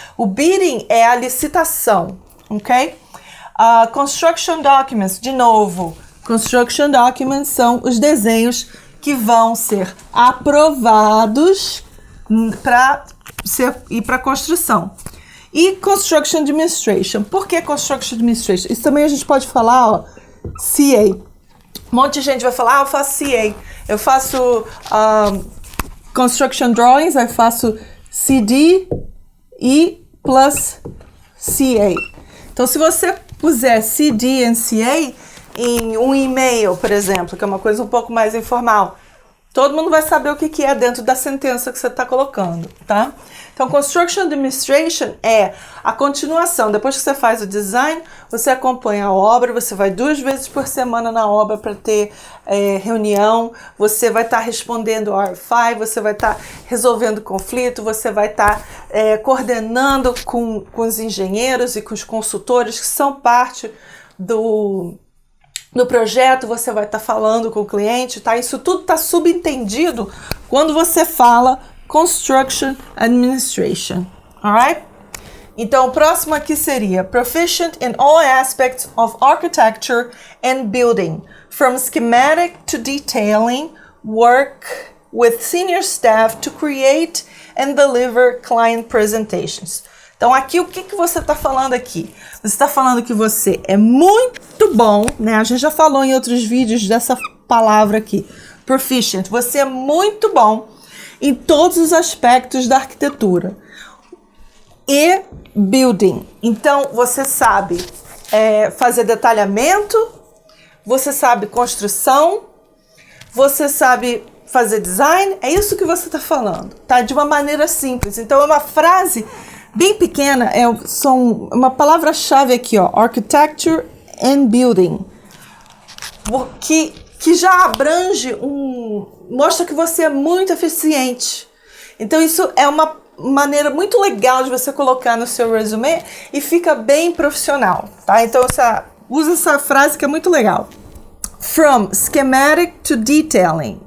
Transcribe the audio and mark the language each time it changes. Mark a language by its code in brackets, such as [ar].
[pt] O bidding é a licitação, ok? Construction documents, de novo, construction documents são os desenhos que vão ser aprovados para ir para construção. E construction administration. Por que construction administration? Isso também a gente pode falar, ó, CA. Um monte de gente vai falar, eu faço CA. Eu faço... construction drawings, eu faço CD e plus CA. Então, se você puser CD e CA em um e-mail, por exemplo, que é uma coisa um pouco mais informal, todo mundo vai saber o que é dentro da sentença que você está colocando, tá? Então, Construction Administration é a continuação. Depois que você faz o design, você acompanha a obra, você vai 2 vezes por semana na obra para ter reunião, você vai estar respondendo ao RFI, você vai estar resolvendo conflito, você vai estar coordenando com os engenheiros e com os consultores que são parte do projeto, você vai estar falando com o cliente, tá? Isso tudo está subentendido quando você fala Construction Administration, alright? Então, o próximo aqui seria [en] Proficient in all aspects of architecture and building, from schematic to detailing, work with senior staff to create and deliver client presentations. [pt] Então, aqui, o que você está falando aqui? Você está falando que você é muito bom, né? A gente já falou em outros vídeos dessa palavra aqui, proficient. Você é muito bom em todos os aspectos da arquitetura e building. Então, você sabe fazer detalhamento, você sabe construção, você sabe fazer design. É isso que você está falando, tá? De uma maneira simples. Então, é uma frase bem pequena, uma palavra-chave aqui, ó, [en] architecture and building, [pt] que já abrange mostra que você é muito eficiente. Então isso é uma maneira muito legal de você colocar no seu resumê e fica bem profissional, tá? Então usa essa frase que é muito legal. [en] From schematic to detailing.